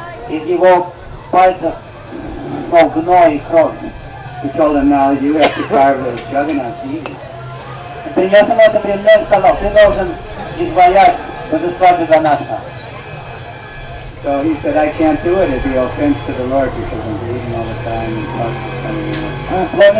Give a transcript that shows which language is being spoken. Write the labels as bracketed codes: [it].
[ru] Из его пальцев шел гной и кровь. [en] He told him, now you have to carve the Jagannath deity. [ru] Принес ему это бревно и сказал, ты должен изваять божество Джаганнатха. [en] So he said, I can't do it, it'd be offense to the Lord because I'm bleeding all the time and talking to somebody